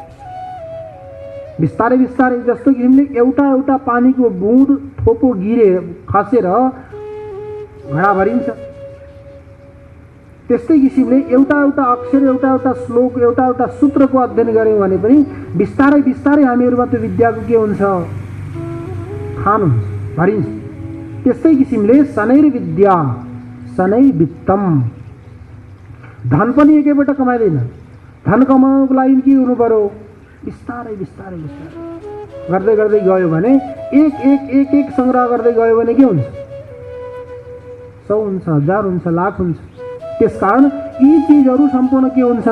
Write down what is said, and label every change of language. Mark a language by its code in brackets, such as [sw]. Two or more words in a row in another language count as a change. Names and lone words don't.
[ne] बिस्तारै बिस्तारै, जस्तो कि हामीले एउटा पानीको बुँद थोपो खसेर घडा भरिन्छ, त्यस्तै किसिमले एउटा अक्षर, एउटा श्लोक, एउटा सूत्रको अध्ययन गऱ्यौँ भने पनि बिस्तारै बिस्तारै हामीहरूमा त्यो विद्याको के हुन्छ? खान हुन्छ, भरिन्छ। त्यस्तै किसिमले [sa] शनैर विद्या शनै वित्तम, [ne] धन पनि एकैपल्ट कमाइँदैन। धन कमाउनको लागि के हुनु पर्यो? बिस्तारै बिस्तारै बिस्तारै गर्दै गर्दै गयो भने एक सङ्ग्रह गर्दै गयो भने के हुन्छ? 100 हुन्छ, 1000 हुन्छ, लाख हुन्छ। त्यसकारण यी चिजहरू सम्पूर्ण के हुन्छन्?